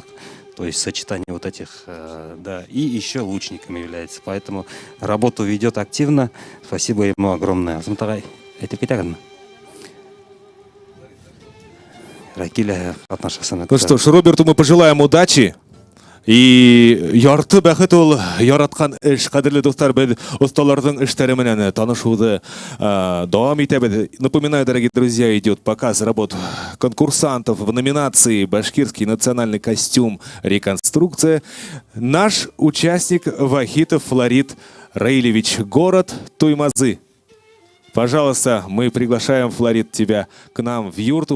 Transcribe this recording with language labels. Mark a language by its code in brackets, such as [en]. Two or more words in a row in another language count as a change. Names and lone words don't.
[ru] То есть сочетание вот этих, да, и еще лучником является. Поэтому работу ведет активно. Спасибо ему огромное. Ну что ж, Роберту мы пожелаем удачи. [ba] И ярты бәхет ул яраткан эш, кадерле достар, без осталарның эшләре менән танышуды дәвам итәбез. [ru] Напоминаю, дорогие друзья, идет показ работ конкурсантов в номинации «Башкирский национальный костюм. Реконструкция». Наш участник Вахитов Флорид Раилевич, город Туймазы. Пожалуйста, мы приглашаем, Флорид, тебя к нам в юрту.